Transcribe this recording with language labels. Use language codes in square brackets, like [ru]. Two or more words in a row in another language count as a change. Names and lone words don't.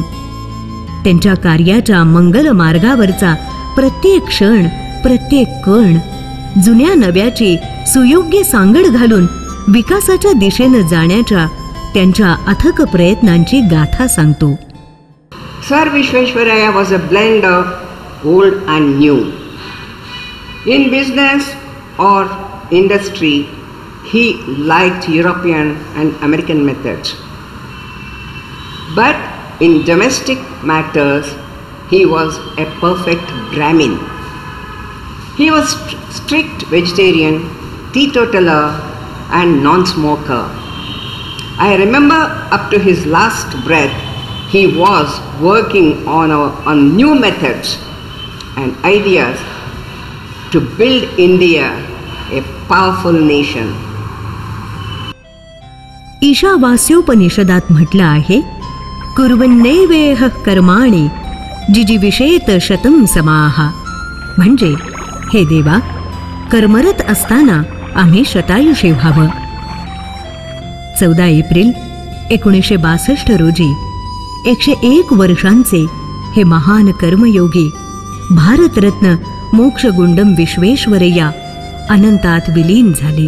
[mr] त्यांच्या कार्याच्या मंगल मार्गावरचा प्रत्येक क्षण, प्रत्येक कण जुन्या नव्याची सुयोग्य सांगड घालून विकासाच्या दिशेनं जाण्याच्या त्यांच्या अथक प्रयत्नांची गाथा सांगतो. [en] Sir Vishveshwaraya was a blend of old and new. In business or industry, he liked European and American methods. But in domestic matters, he was a perfect Brahmin. He was strict vegetarian, teetotaler, and non-smoker. I remember up to his last breath, he was working on new methods and ideas to build India a powerful nation. [mr] ईशावास्योपनिषदात म्हटलं आहे, [sa] कुर्वन्नैवेह कर्माणि जिजीविषेत शतं समाः. [mr] म्हणजे हे देवा, कर्मरत असताना आम्ही शतायुषी व्हावं. 14 एप्रिल 1962 रोजी 101 वर्षांचे हे महान कर्मयोगी भारतरत्न मोक्षगुंडम विश्वेश्वरय्या अनंतात विलीन झाले.